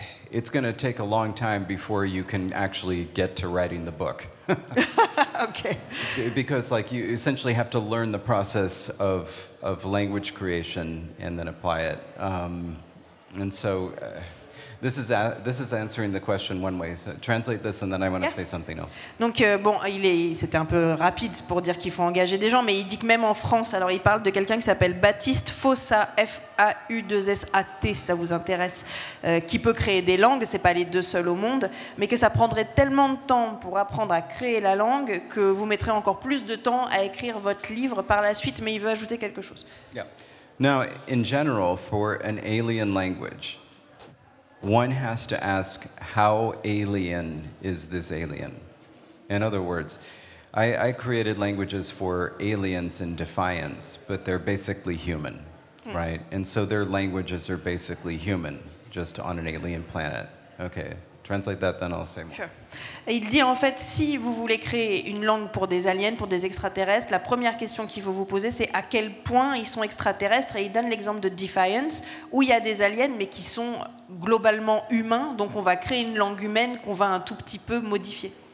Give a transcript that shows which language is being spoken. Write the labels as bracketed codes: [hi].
[en] It's going to take a long time before you can actually get to writing the book. Okay. Because, like, you essentially have to learn the process of language creation and then apply it. And so this is answering the question one way. So translate this and then I want to say something else. [fr] Donc bon, c'était un peu rapide pour dire qu'il faut engager des gens, mais il dit que même en France, alors il parle de quelqu'un qui s'appelle Baptiste Fossat, F-A-U-2-S-A-T, si ça vous intéresse, qui peut créer des langues, c'est pas les deux seuls au monde, mais que ça prendrait tellement de temps pour apprendre à créer la langue que vous mettrez encore plus de temps à écrire votre livre par la suite, mais il veut ajouter quelque chose. [en] Yeah. Now, in general, for an alien language, one has to ask, how alien is this alien? In other words, I created languages for aliens in Defiance, but they're basically human, right? And so their languages are basically human, just on an alien planet. Okay, translate that, then I'll say more. Sure. [fr] Et il dit en fait, si vous voulez créer une langue pour des aliens, pour des extraterrestres, la première question qu'il faut vous poser, c'est à quel point ils sont extraterrestres. Et il donne l'exemple de Defiance, où il y a des aliens, mais qui sont globalement humains. Donc on va créer une langue humaine qu'on va un tout petit peu modifier.